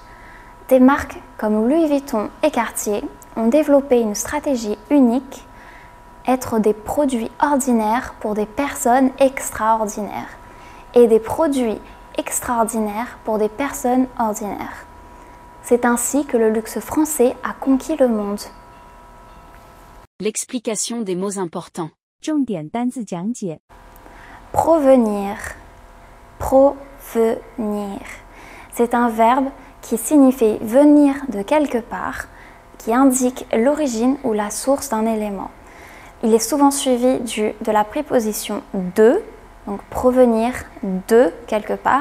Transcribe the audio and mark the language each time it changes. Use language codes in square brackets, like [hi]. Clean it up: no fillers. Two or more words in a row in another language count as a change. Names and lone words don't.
[fr] Des marques comme Louis Vuitton et Cartier ont développé une stratégie unique, être des produits ordinaires pour des personnes extraordinaires et des produits extraordinaires pour des personnes ordinaires. C'est ainsi que le luxe français a conquis le monde. L'explication des mots importants. [zh] 重点单字讲解 [fr] Provenir. Provenir. C'est un verbe qui signifie venir de quelque part, qui indique l'origine ou la source d'un élément. Il est souvent suivi de la préposition de, donc provenir de quelque part.